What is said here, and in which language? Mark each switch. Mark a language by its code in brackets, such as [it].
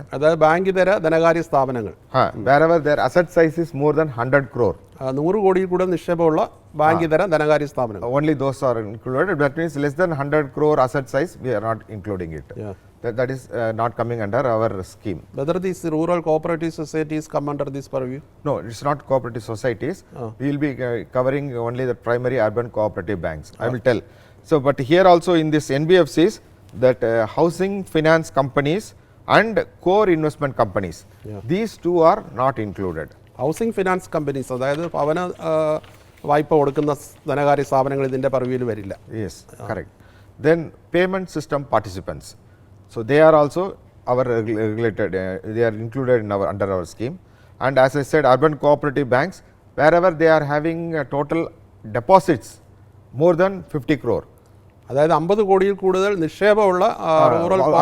[ml] അതായത് ബാങ്ക് ഇതര ധനകാര്യ സ്ഥാപനങ്ങൾ [en] wherever their asset size is more than 100 crore. [ml] 100 കോടിയിൽ കൂടുതൽ നിക്ഷേപമുള്ള ബാങ്ക് ഇതര ധനകാര്യ സ്ഥാപനങ്ങൾ. [en] Only those are included. That means less than 100 crore asset size, we are not including it. That is not coming under our scheme. Whether these rural cooperative societies come under this purview? No, it's not cooperative societies. We will be covering only the primary urban cooperative banks. I will tell. So, but here also in this NBFCs, that housing finance companies and core investment companies, these two are not included. [ml] Housing finance companies, അതായത് ഭവന വായ്പ കൊടുക്കുന്ന ധനകാര്യ സ്ഥാപനങ്ങൾ ഇതിൻ്റെ പർവ്യൂവിൽ വരില്ല. [en] Yes, correct. Then payment system participants. So, they are also our regulated, they are included in our under our scheme. And as I said, urban cooperative banks, wherever they are having total deposits more than 50 crore. [ml] അതായത് 50 കോടിയിൽ കൂടുതൽ നിക്ഷേപമുള്ള rural